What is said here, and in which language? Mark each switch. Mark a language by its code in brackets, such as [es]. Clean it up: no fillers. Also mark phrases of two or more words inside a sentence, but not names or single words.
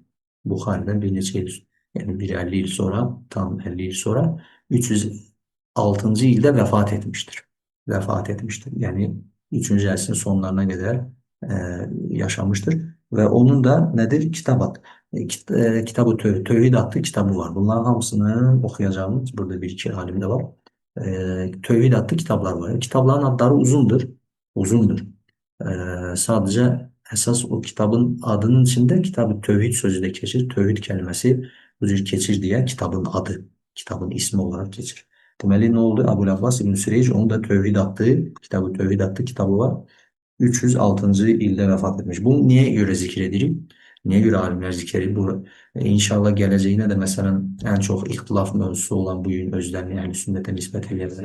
[tr] Bukhari'den bir neçə il yani bir 50 yıl sonra tam 50 yıl sonra 306. [az] ildə vəfat etmiştir. Vəfat etmiştir. Yani 3-cü əsrin sonlarına qədər yaşamıştır və onun da nədir? Kitab-ı Tövhid adlı kitabı var. Bunların hamısını oxuyacağımız burada bir iki alim de var. [tr] Tövhid adlı kitaplar var. Kitapların adları uzundur. Uzundur. Sadece esas o kitabın adının içinde Kitab-ı Tövhid sözü de geçir. Tövhid kelimesi bu cür keçir diye kitabın adı, kitabın ismi olarak geçir. [az] Deməli ne oldu? Abu'l-Abbas İbn Süreyc onun da Tövhid adlı, Kitab-ı Tövhid adlı kitabı var. 306. ildə vəfat etmiş. Bunu niyə görə zikr edirik? Niyə görə alimlər zikr edir? Bu inşallah gələcəyinə də məsələn ən çox ixtilaf mövzusu olan bu gün özlərini əhl-i-sünnətə nisbət edirlər.